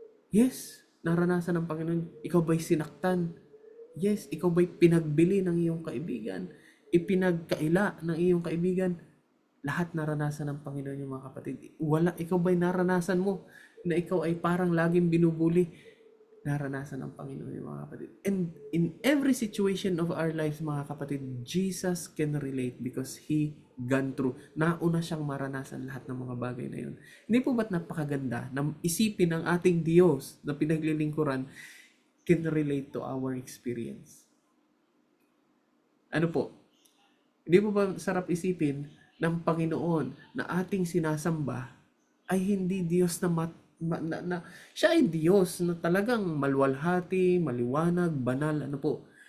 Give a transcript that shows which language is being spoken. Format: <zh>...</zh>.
<tl>Yes, naranasan ng Panginoon. Ikaw ba'y sinaktan? Yes, ikaw ba'y pinagbili ng iyong kaibigan? Ipinagkaila ng iyong kaibigan? Lahat naranasan ng Panginoon yung mga kapatid. Wala, ikaw ba'y naranasan mo na ikaw ay parang laging binubuli? Naranasan ng Panginoon yung mga kapatid.</tl> <en>And in every situation of our lives,</en> <tl>mga kapatid,</tl> <en>Jesus can relate because He gone through.</en> <tl>Nauna siyang maranasan lahat ng mga bagay na yun. Hindi po ba't napakaganda na isipin ng ating Diyos na pinaglilingkuran</tl> <en>can relate to our experience?</en> <tl>Ano po? Hindi po ba sarap isipin ng Panginoon na ating sinasamba ay hindi Diyos na siya ay Diyos na talagang maluwalhati, maliwanag, banal, ano po.</tl>